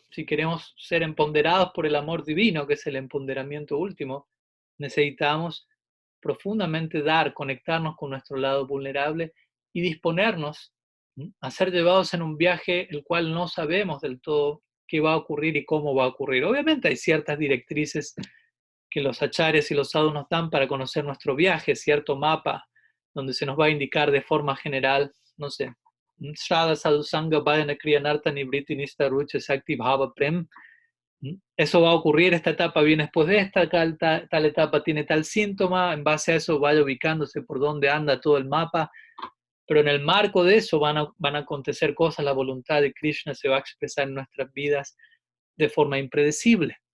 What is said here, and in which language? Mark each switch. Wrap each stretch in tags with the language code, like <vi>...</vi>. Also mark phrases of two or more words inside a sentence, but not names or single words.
<es>Si queremos ser empoderados por el amor divino, que es el empoderamiento último, necesitamos profundamente conectarnos con nuestro lado vulnerable y disponernos a ser llevados en un viaje el cual no sabemos del todo qué va a ocurrir y cómo va a ocurrir. Obviamente hay ciertas directrices que los acharyas y los sadhus nos dan para conocer nuestro viaje, cierto mapa donde se nos va a indicar de forma general, no sé,</es> <sa>Shraddha Sadhu Sangha Bhajana Kriyanartha Nivriti Nista Rucha Sakti Bhava Prem.</sa> <es>Eso va a ocurrir, esta etapa viene después de esta, tal etapa tiene tal síntoma, en base a eso vaya ubicándose por dónde anda todo el mapa, pero en el marco de eso van a acontecer cosas, la voluntad de Krishna se va a expresar en nuestras vidas de forma impredecible.</es>